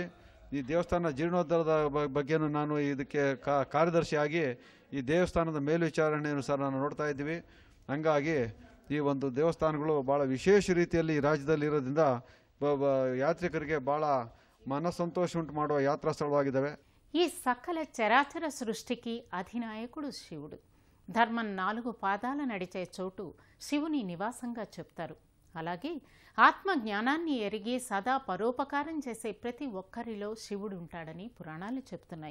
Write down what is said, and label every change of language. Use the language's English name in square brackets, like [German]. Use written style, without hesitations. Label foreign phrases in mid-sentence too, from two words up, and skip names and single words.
[Kannada] ಈ ದೇವಸ್ಥಾನ ಜೀರ್ಣೋದ್ಧಾರದ ಬಗ್ಗೆನೂ ನಾನು ಇದಕ್ಕೆ ಕಾರ್ಯದರ್ಶಿಯಾಗಿ ಈ ದೇವಸ್ಥಾನದ ಮೇಲ್ವಿಚಾರಣೆಯನ್ನು ಸಹ ನಾನು ನೋಡ್ತಾ ಇದ್ದೀವಿ. ಹಂಗಾಗಿ ಈ ಒಂದು ದೇವಸ್ಥಾನಗಳು ಭಾಳ ವಿಶೇಷ ರೀತಿಯಲ್ಲಿ ಈ ರಾಜ್ಯದಲ್ಲಿ ಇರೋದ್ರಿಂದ ಯಾತ್ರಿಕರಿಗೆ ಭಾಳ ಮನಸಂತೋಷ ಉಂಟು ಮಾಡುವ ಯಾತ್ರಾ ಸ್ಥಳವಾಗಿದ್ದಾವೆ. [Telugu] ఈ సకల చరాచర సృష్టికి అధినాయకుడు శివుడు. ధర్మం 4 పాదాల నడిచే చోటు శివుని నివాసంగా చెప్తారు. అలాగే ఆత్మ జ్ఞానాన్ని ఎరిగి సదా పరోపకారం చేసే ప్రతి ఒక్కరిలో శివుడు ఉంటాడని పురాణాలు చెప్తున్నాయి.